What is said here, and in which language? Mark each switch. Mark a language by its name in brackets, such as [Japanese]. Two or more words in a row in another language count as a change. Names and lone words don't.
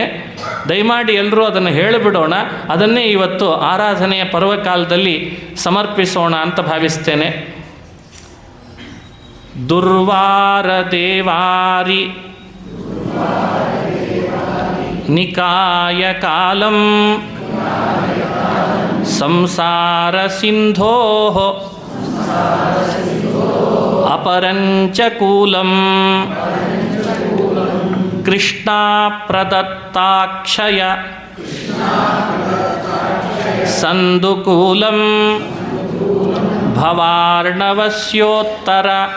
[Kannada] ದಯಮಾಡಿ ಎಲ್ಲರೂ ಅದನ್ನು ಹೇಳಿಬಿಡೋಣ, ಅದನ್ನೇ ಇವತ್ತು ಆರಾಧನೆಯ ಪರ್ವಕಾಲದಲ್ಲಿ ಸಮರ್ಪಿಸೋಣ ಅಂತ ಭಾವಿಸ್ತೇನೆ. [Sanskrit] ದುರ್ವಾರ ದೇವಾರಿ ನಿಕಾಯ ಕಾಲಂ ಸಂಸಾರ ಸಿಂಧೋ ಅಪರಂಚಕೂಲಂ ಕೃಷ್ಣ ಪ್ರದತ್ತಾಕ್ಷಯ ಸಂದುಕೂಲಂ ಭವಾರ್ಣವಸ್ಯೋತ್ತರ